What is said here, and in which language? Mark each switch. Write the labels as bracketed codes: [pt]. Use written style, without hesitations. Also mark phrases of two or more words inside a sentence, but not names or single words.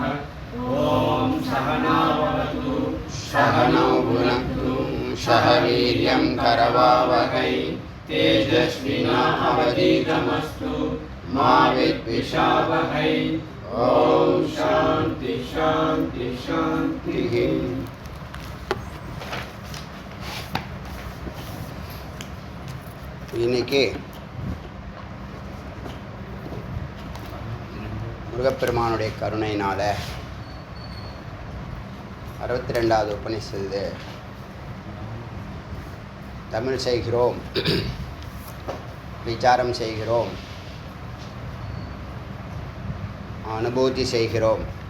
[sa] ओम सहना भवतु सहनौ भुनक्तु सह वीर्यं करवावहै तेजस्विनावधीतमस्तु मा विद्विषावहै। ओम शांति शांति शांति। [ta] இன்னைக்கு முருகப்பெருமானுடைய கருணையினால 62வது உபநிஷத்து தமிழ் செய்கிறோம், விசாரம் செய்கிறோம், அனுபூதி செய்கிறோம்.